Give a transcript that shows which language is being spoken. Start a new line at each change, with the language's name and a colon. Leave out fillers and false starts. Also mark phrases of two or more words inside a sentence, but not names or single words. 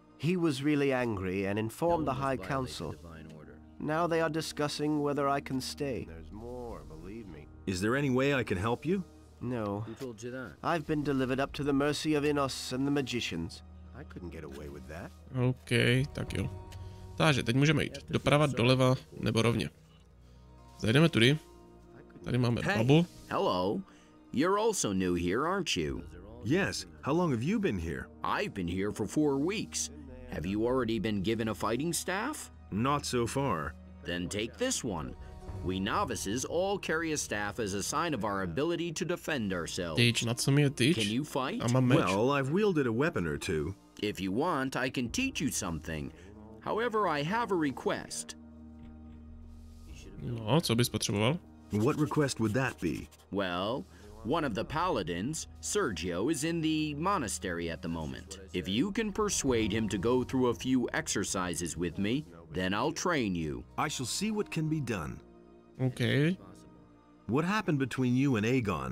English: He was really angry and informed the High Council. Now they are discussing whether I can stay. There's more, believe me. Is there any way I can help you? No. Who told you that? I've been delivered up to the mercy of Innos and the magicians. I couldn't get away with that.
Czech: OK, tak jo. Takže teď můžeme jít doprava, doleva nebo rovně. Zajdeme tudy. Tady máme babu.
English: Hello. You're also new here, aren't you? Yes. How long have you been here? I've been here for 4 weeks. Have you already been given a fighting staff? Not so far. Then take this one. We novices all carry a staff as a sign of our ability to defend ourselves.
Czech: Tyč, na co mi je tyč?
English: Can you fight?
Czech: A mám meč.
English: Well, I've wielded a weapon or two. If you want, I can teach you something. However, I have a request.
Czech: No, co bys potřeboval?
English: What request would that be? Well, one of the paladins, Sergio, is in the monastery at the moment. If you can persuade him to go through a few exercises with me, then I'll train you. I shall see what can be done. Okay. What happened between you and Aegon?